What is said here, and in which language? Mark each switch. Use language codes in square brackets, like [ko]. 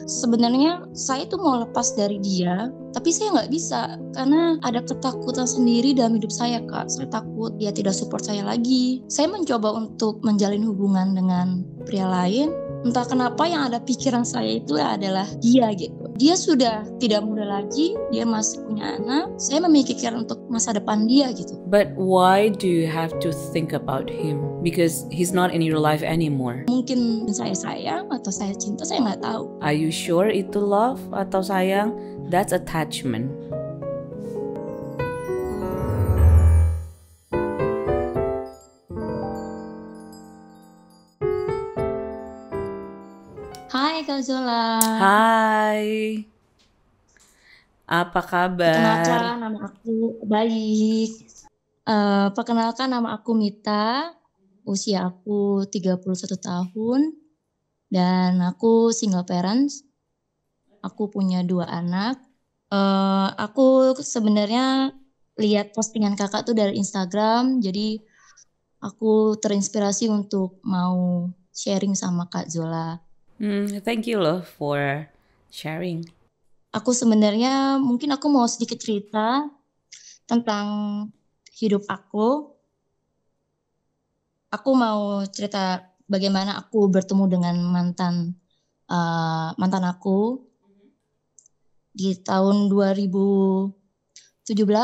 [id] Sebenarnya saya tuh mau lepas dari dia, tapi saya nggak bisa karena ada ketakutan sendiri dalam hidup saya Kak. Saya takut dia tidak support saya lagi. Saya mencoba untuk menjalin hubungan dengan pria lain. Entah kenapa yang ada pikiran saya itu adalah dia gitu. Dia sudah tidak muda lagi, dia masih punya anak. Saya memikirkan untuk masa depan dia gitu. [en] But why do you have to think about him? Because he's not in your life anymore. [id] Mungkin saya sayang atau saya cinta, saya nggak tahu. [en] Are you sure itu love [id] atau sayang? [en] That's attachment. [id] Hai Kak Zola. Hai. Apa kabar? Perkenalkan nama aku baik. Perkenalkan nama aku Mita. Usia aku 31 tahun dan aku single parents. Aku punya 2 anak. Aku sebenarnya lihat postingan kakak tuh dari Instagram, jadi aku terinspirasi untuk mau sharing sama Kak Zola. [en] Thank you loh for sharing. [id] Aku sebenarnya mungkin aku mau sedikit cerita tentang hidup aku. Aku mau cerita bagaimana aku bertemu dengan mantan aku di tahun 2017.